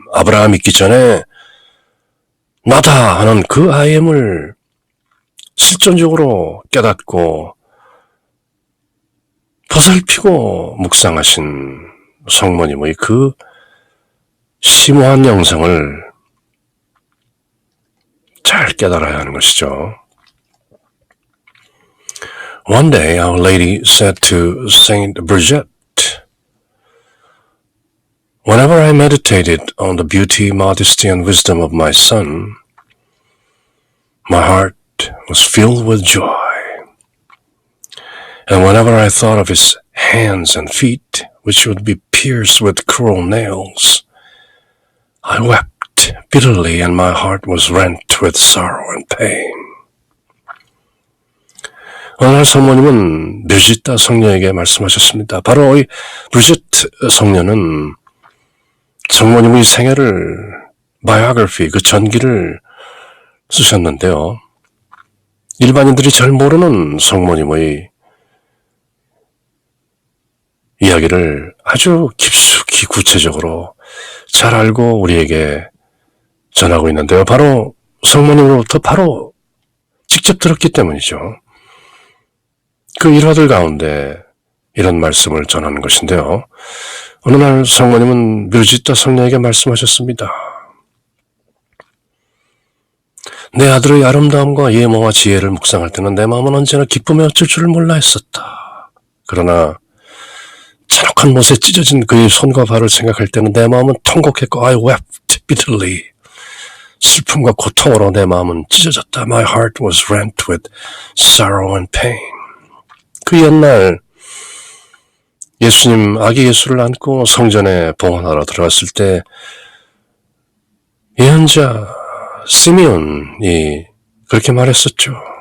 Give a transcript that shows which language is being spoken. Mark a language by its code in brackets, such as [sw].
[ko] 아브라함 있기 전에 나다 하는 그 I am을 실존적으로 깨닫고 보살피고 묵상하신 성모님의 그 심오한 영성을 잘 깨달아야 하는 것이죠. [en] One day Our Lady said to Saint Bridget, Whenever I meditated on the beauty, modesty, and wisdom of my son, my heart was filled with joy. And whenever I thought of his hands and feet, which would be pierced with cruel nails, I wept bitterly and my heart was rent with sorrow and pain. [ko] 어느 날 성모님은 브리짓다 성녀에게 말씀하셨습니다. 바로 이 브리짓 성녀는 성모님의 생애를 바이오그래피, 그 전기를 쓰셨는데요. 일반인들이 잘 모르는 성모님의 이야기를 아주 깊숙이 구체적으로 잘 알고 우리에게 전하고 있는데요. 바로 성모님으로부터 바로 직접 들었기 때문이죠. 그 일화들 가운데 이런 말씀을 전하는 것인데요. 어느 날 성모님은 브리짓다 성녀에게 말씀하셨습니다. 내 아들의 아름다움과 예모와 지혜를 묵상할 때는 내 마음은 언제나 기쁨에 어쩔 줄을 몰라 했었다. 그러나 잔혹한 못에 찢어진 그의 손과 발을 생각할 때는 내 마음은 통곡했고 [en] I wept bitterly. [ko] 슬픔과 고통으로 내 마음은 찢어졌다. [en] My heart was rent with sorrow and pain. [ko] 그 옛날 예수님, 아기 예수를 안고 성전에 봉헌하러 들어갔을 때 예언자 시므온이 그렇게 말했었죠.